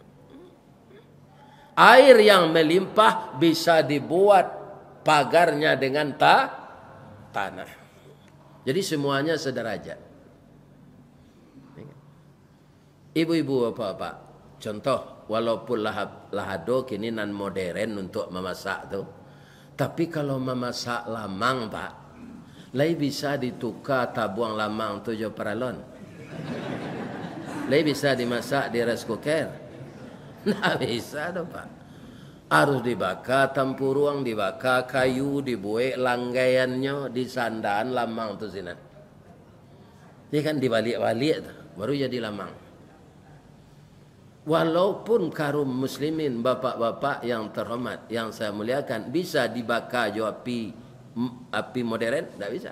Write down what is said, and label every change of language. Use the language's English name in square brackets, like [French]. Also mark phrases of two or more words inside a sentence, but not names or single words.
[Indonesian] Air yang melimpah bisa dibuat pagarnya dengan tanah. Jadi semuanya sederajat. Ibu-ibu bapak-bapak, contoh walaupun lahado [Minangkabau] kini nan modern [Indonesian] untuk memasak tu, tapi kalau memasak lamang Pak, [Minangkabau] lai bisa ditukar tabuang lamang tu jo paralon. [Indonesian] Lai bisa dimasak di [English] rice cooker. [Indonesian] Nah bisa tu Pak. [Minangkabau] Harus dibakar tampuruang, dibakar kayu, dibuat langgaiannya, disandaan lamang tu sinan. [Indonesian] Ini kan dibalik-balik tu, baru jadi lamang. Walaupun kaum muslimin bapak-bapak yang terhormat, yang saya muliakan, bisa dibakar [Minangkabau] jo api [Indonesian] modern, tidak bisa.